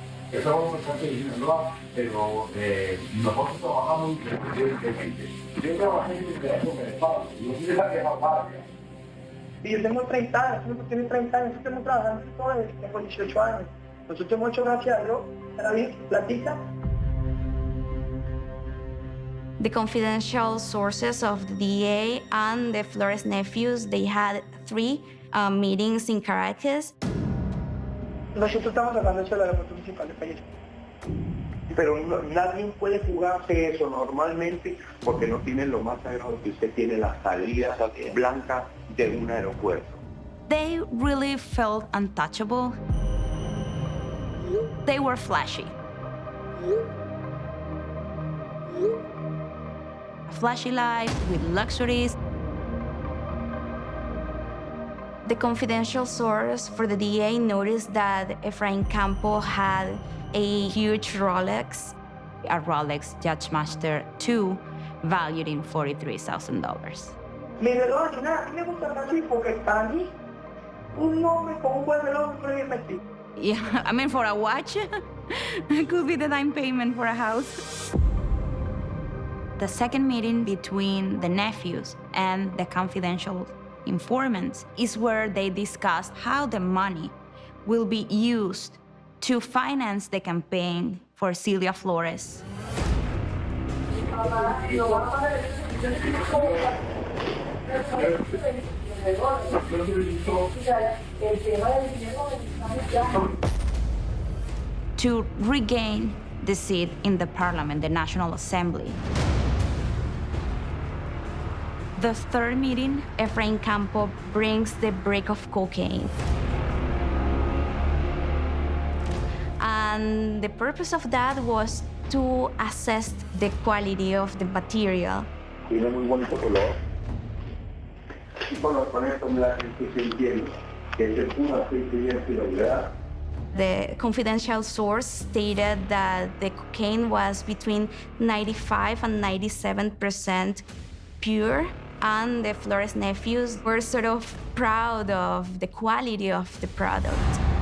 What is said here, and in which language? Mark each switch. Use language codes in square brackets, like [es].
[es] Estamos bastante en Sinaloa, pero nosotros trabajamos independientemente. Yo trabajé en el Venezuela, yo soy de la vieja patria. Y yo tengo 30 años, yo tengo 30 años, yo tengo trabajando en todo esto, tengo 18 años. Nosotros hemos hecho gracias a Dios, para mí, platita. [en] The confidential sources of the DA and the Flores nephews, they had 3 meetings in Caracas. [es] Nosotros estamos hablando eso del aeropuerto principal del país. Pero nadie puede jugarse eso normalmente porque no tienen lo más sagrado que usted tiene, la salida blanca de un aeropuerto. [en] They really felt untouchable. They were flashy. A flashy life with luxuries. The confidential source for the DA noticed that Efrain Campo had a huge Rolex, a Rolex Judgemaster 2, valued in $43,000. [es] Mi reloj, nada, me gusta así porque para mí, un hombre con un buen reloj no puede invertir. [en] Yeah, I mean, for a watch, it could be the down payment for a house. The second meeting between the nephews and the confidential informants is where they discussed how the money will be used to finance the campaign for Celia Flores. To regain the seat in the parliament, the National Assembly. The third meeting, Efrain Campo brings the brick of cocaine. And the purpose of that was to assess the quality of the material. [es] Tiene muy bonito color. Y con esto la gente se entiende que es pura aceite. [en] The confidential source stated that the cocaine was between 95 and 97% pure, and the Flores nephews were sort of proud of the quality of the product.